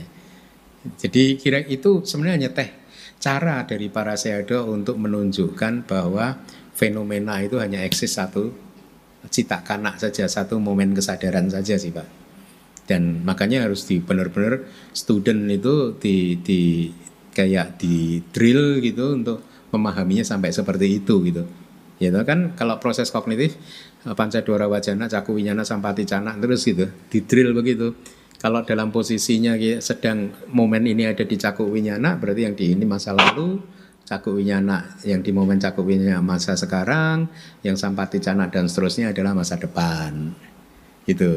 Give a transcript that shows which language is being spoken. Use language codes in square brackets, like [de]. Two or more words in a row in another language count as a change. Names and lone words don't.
[id] Jadi kira itu sebenarnya teh cara dari para sayadaw untuk menunjukkan bahwa fenomena itu hanya eksis satu cita kana saja, satu momen kesadaran saja sih Pak. Dan makanya harus benar-benar student itu kayak di drill gitu untuk memahaminya sampai seperti itu gitu. Ya kan kalau proses kognitif [pi] pancadwara wajana, cakup winyana, sampaticana [id] terus gitu, di drill begitu. Kalau dalam posisinya sedang momen ini ada di [pi] cakup winyana, [id] berarti yang di ini masa lalu, [pi] cakup winyana [id] yang di momen [pi] cakup winyana [id] masa sekarang, yang sampaticana dan seterusnya adalah masa depan. Gitu.